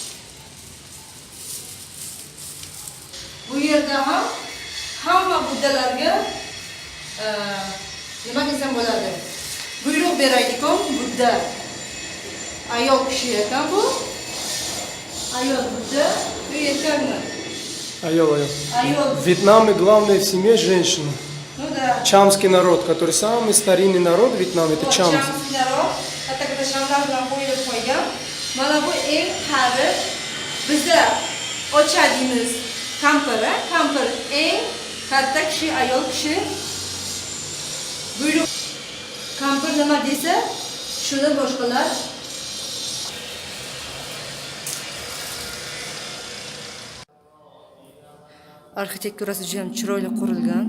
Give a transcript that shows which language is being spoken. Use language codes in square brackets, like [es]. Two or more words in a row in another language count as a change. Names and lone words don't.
[uz] Bu yerda ham hamma buddalarga nima desam bo'ladi? Buyruq beraydigan budda. Ayol kishi ekan bu. Ayol budda, bu erkakmi? Ayol. Ayol. [ru] В Вьетнаме главное в семье женщина. Ну да. Чамский народ, который самый старинный народ Вьетнама, это чамс. Чамский народ, [uz] katta shamlar bilan qo'yilib qo'ygan. Mana bu eng qari bizda ocha deymiz. Kampir eng katta kishi, ayol kishi. Buyruq. Kampir nima desa, shuni boshqalar arxitekturasi juda ham chiroyli qurilgan.